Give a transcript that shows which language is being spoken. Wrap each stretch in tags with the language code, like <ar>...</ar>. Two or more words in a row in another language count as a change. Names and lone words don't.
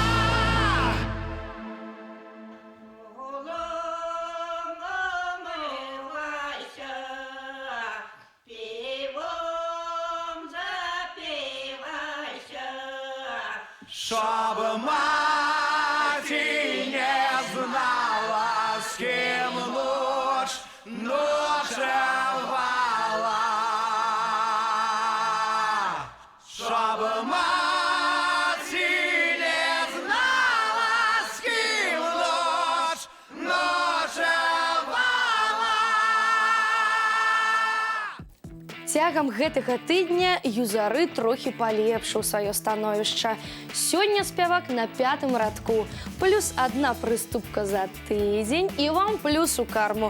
<uk>Щоб мати не знала, з ким ночевала. Щоб мати не знала, з ким ночевала.</uk> <be>Цягам гэтага тыдня юзары трохі палепшыў сваё становішча. Сёння спявак на 5-м радку. Плюс 1 прыступка за тыдзень і вам плюс у карму.</be>